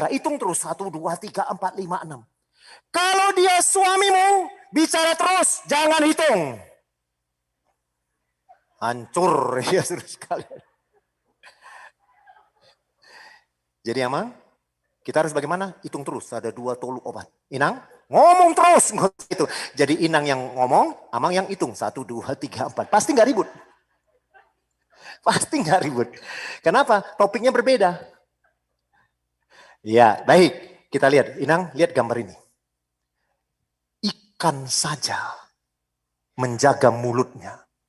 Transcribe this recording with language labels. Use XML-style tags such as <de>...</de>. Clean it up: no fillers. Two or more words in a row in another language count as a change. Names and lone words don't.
<id>Hitung terus, 1, 2, 3, 4, 5, 6. Kalau dia suamimu, bicara terus, jangan hitung. Hancur ya saudara sekalian. Jadi Amang, kita harus bagaimana? Hitung terus, ada 2 tolu obat. Inang, ngomong terus. Gitu. Jadi Inang yang ngomong, Amang yang hitung. 1, 2, 3, 4. Pasti nggak ribut. Pasti nggak ribut. Kenapa? Topiknya berbeda. Ya, baik. Kita lihat. Inang, lihat gambar ini. Ikan saja menjaga mulutnya.</id>